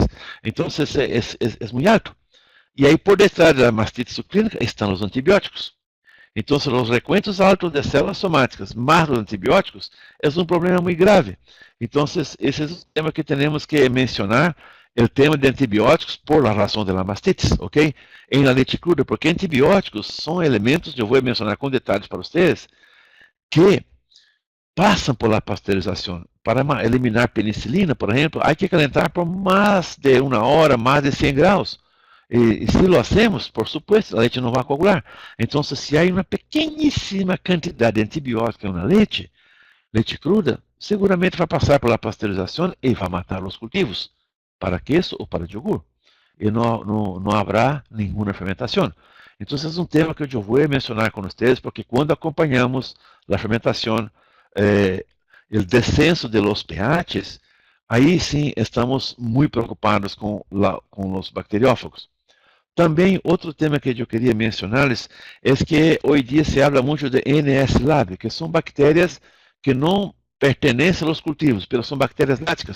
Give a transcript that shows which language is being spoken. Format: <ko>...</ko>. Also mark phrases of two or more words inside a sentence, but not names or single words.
<pt>Então é muito alto. E aí por detrás da</pt> <es>mastitis subclínica</es> <pt>estão os antibióticos. Então, os</pt> <es>recuentos altos de células somáticas más</es> <pt>os antibióticos é um problema muito grave. Então, esse é um tema que temos que mencionar, o tema de antibióticos</pt> <es>por la</es> <pt>razão</pt> <es>de la mastitis,</es> <pt>ok? Em</pt> <es>la leche cruda,</es> <pt>porque antibióticos são elementos, eu vou mencionar com detalhes para vocês, que passam</pt> <es>por la</es> <pt>pasteurização. Para eliminar penicilina, por exemplo, há que calentar por mais de 1 hora, mais de 100 graus.</pt> <es>E se lo hacemos, por supuesto,</es> <pt>a leite não vai coagular. Então, se há uma pequeníssima quantidade de antibiótico na leite cruda, seguramente vai passar pela pasteurização e vai matar os cultivos, para queso ou para yogur. E não haverá nenhuma fermentação. Então, esse é um tema que eu vou mencionar com vocês, porque quando acompanhamos a fermentação, o descenso</pt> <es>de los pHs,</es> <pt>aí sim estamos muito preocupados com os bacteriófagos. Também, outro tema que eu queria mencionar-lhes é que hoje em dia</pt> <es>se habla</es> <pt>muito de NS Lab, que são bactérias que não pertencem aos cultivos, mas são bactérias láticas.</pt>